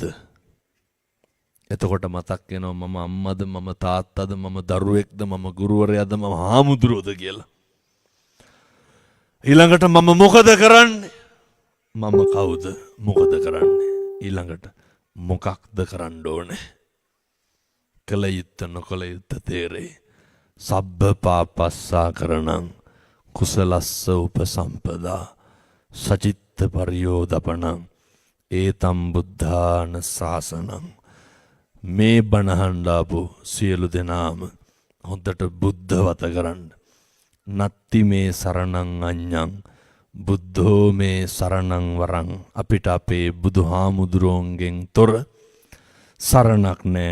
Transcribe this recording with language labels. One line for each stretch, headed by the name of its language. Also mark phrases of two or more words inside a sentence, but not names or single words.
Sinhala: එතකොට මතක් වෙනවා මම අම්මද මම තාත්තද මම දරුවෙක්ද මම ගුරුවරයාද මම හාමුදුරුවෝද කියලා. ඊළඟට මම මොකද කරන්නේ? මම කවුද? මොකද කරන්නේ? ඊළඟට මොකක්ද කරන්න ඕනේ? කල යුත්ත නොකල යුත්ත තේරේ.
Pali: සබ්බ පාපස්සා කරණං කුසලස්ස උපසම්පදා සචිත්ත පරියෝදපණං ඒතම් බුද්ධාන ශාසනං.
Sinhala: මේ බණහන්ඩාපු සියලු දෙනාම හොඳට බුද්ධ වත කරන්න.
Pali: නත්ති මේ සරණං අඤ්ඤං බුද්ධෝ මේ සරණං වරං
Sinhala: අපිට අපේ බුදුහාමුදුරුවන්ගෙන් තොර සරණක් නෑ.